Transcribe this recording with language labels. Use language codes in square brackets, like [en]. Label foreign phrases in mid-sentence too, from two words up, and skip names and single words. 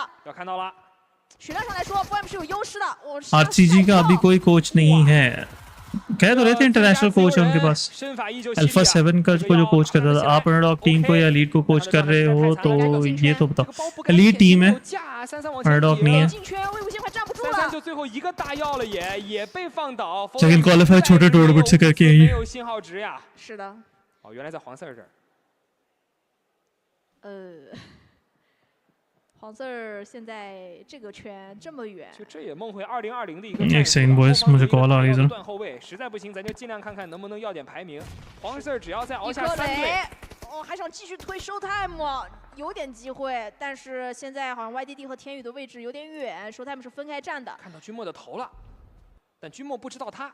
[hi] आरसीजी का अभी कोई कोच नहीं है, कह तो रहे थे [en] international coach [hi] है उनके पास। अल्फा 7 का जो कोच करता था। आप [en] underdog team [hi] को या लीड को कोच कर रहे हो तो ये तो बताओ, [en] lead team [hi] है अंडरडॉग नहीं है। [en] second qualify [hi] छोटे टूर्नामेंट से करके आई है। [zh] 是的。哦，原来在黄色这儿。黄四儿现在这个圈这么远，就这也梦回2020的一个。 [hi] एक [en] second boys [hi] मुझे कॉल आ रही है जरा। [zh] 断后卫实在不行，咱就尽量看看能不能要点排名。黄四儿只要再熬下 3 队，哦，还想继续推 Showtime， 有点机会，但是现在好像 YDD 和天宇的位置有点远 ，Showtime 是分开站的。看到君莫的头了，但君莫不知道他。